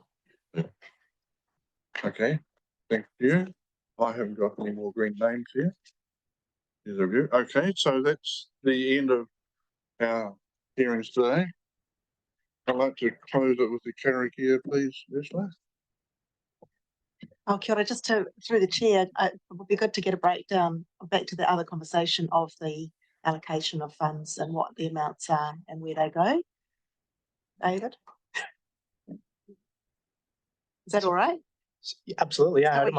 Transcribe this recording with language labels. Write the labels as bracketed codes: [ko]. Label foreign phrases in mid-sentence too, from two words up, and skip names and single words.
[en] Yeah. Okay, thank you. I haven't got any more green names here. Either of you. Okay, so that's the end of our hearings today. I'd like to close it with the karakia, please, Ursula. [mi] Oh, kia ora, [en] just through the chair, it would be good to get a breakdown back to the other conversation of the allocation of funds and what the amounts are and where they go. David? Is that all right? Absolutely, yeah, So I we